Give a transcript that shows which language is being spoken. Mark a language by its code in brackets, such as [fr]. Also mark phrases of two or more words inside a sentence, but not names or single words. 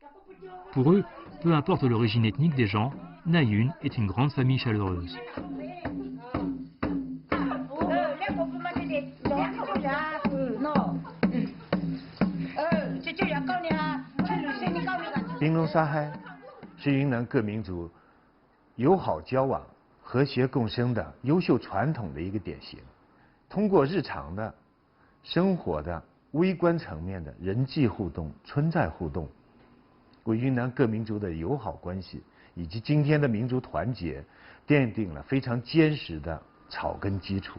[fr] Pour eux, peu importe l'origine ethnique des gens, Na Yun est une grande famille chaleureuse. [zh] Pinlonsairai 是云南各民族友好交往、和谐共生的优秀传统的一个典型。通过日常的生活的微观层面的人际互动、村寨互动，为云南各民族的友好关系以及今天的民族团结奠定了非常坚实的草根基础。